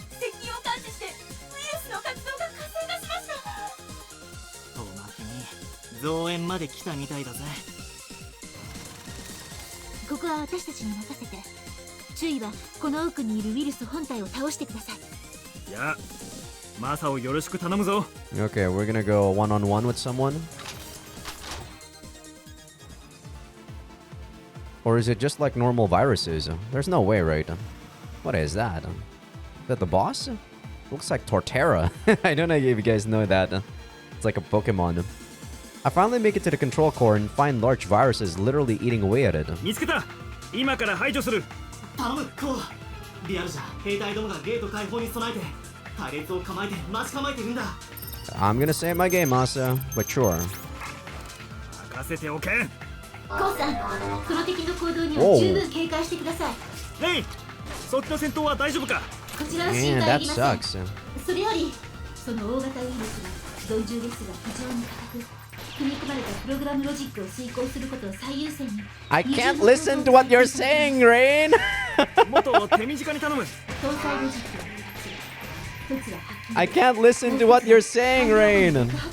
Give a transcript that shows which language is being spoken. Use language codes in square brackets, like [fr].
[ja] 接近を感知してウイルスの活動が活性化しました。おまけに増援まで来たみたいだぜ。ここは私たちに任せて。注意はこの奥にいるウイルス本体を倒してください。いや、マサをよろしく頼むぞ。 [en] Okay, we're gonna go one-on-one with someone. Or is it just like normal viruses? There's no way, right? What is that? Is that the boss? Looks like Torterra. I don't know if you guys know that. It's like a Pokemon. I finally make it to the control core and find large viruses literally eating away at it. [ja] 見つけた。今から排除する。頼む、こう。リアルじゃ兵隊どもがゲート開放に備えて隊列を構えて待ち構えてるんだ。 [en] I'm gonna save my game, Masa, but sure. [ja] 任せておけ。コウさん、その敵の行動には十分警戒してください。ヘイ、そっちの戦闘は大丈夫か？こちらは心配いりません。 [en] sucks. [ja] それより、その大型ウイルスは存重ですが非常に高く、組み込まれたプログラムロジックを遂行することを最優先に。 [en] I can't listen to what you're saying, Rain. [ja] もっと手短に頼む。搭載ロジックは2つ。1つはハッキング。 [en] I can't listen to what you're saying, Rain.